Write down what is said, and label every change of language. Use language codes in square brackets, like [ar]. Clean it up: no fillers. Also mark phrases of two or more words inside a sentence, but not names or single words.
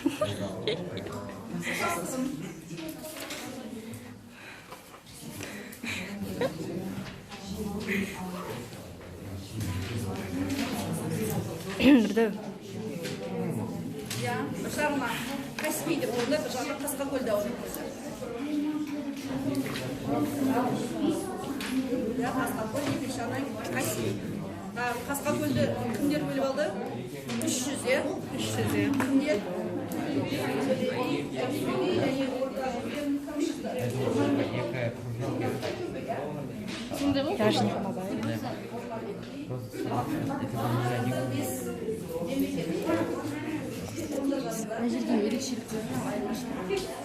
[kk] Ya, bir жағына Каспий деп қойды, бір жағына Қасқакөл дауы деп қойды. Қасқакөл, екінші жағына Каспий. Қасқакөлді кімдер бөліп алды? 300, е? 300, е? Кімдер? [ru] Я же не помогаю. [kk] Мына жерде ерекшеліктері айырмашылығы.